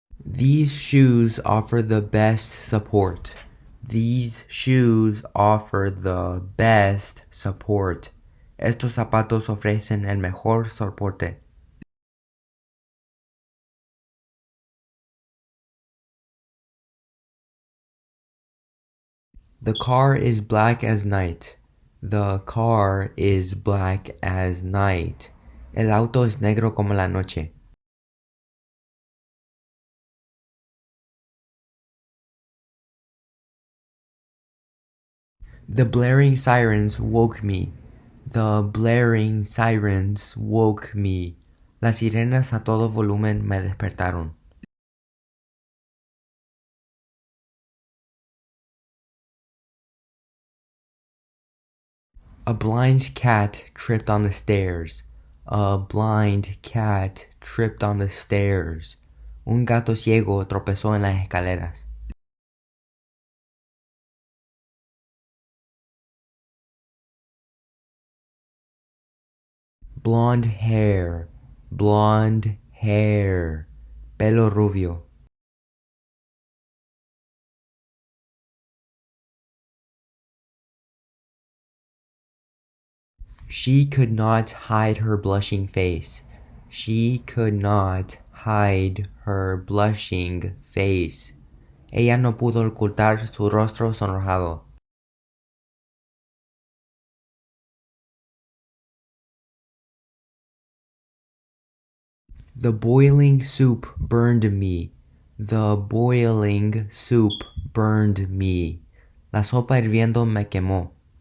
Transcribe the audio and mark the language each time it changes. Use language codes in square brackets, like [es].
[en] These shoes offer the best support. These shoes offer the best support. [es] Estos zapatos ofrecen el mejor soporte. [en] The car is black as night. The car is black as night. [es] El auto es negro como la noche. [en] The blaring sirens woke me. The blaring sirens woke me. [es] Las sirenas a todo volumen me despertaron. [en] A blind cat tripped on the stairs. A blind cat tripped on the stairs. [es] Un gato ciego tropezó en las escaleras. [en] Blonde hair, blonde hair, [es] pelo rubio. [en] She could not hide her blushing face. She could not hide her blushing face. [es] Ella no pudo ocultar su rostro sonrojado. [en] The boiling soup burned me. The boiling soup burned me. [es] La sopa hirviendo me quemó.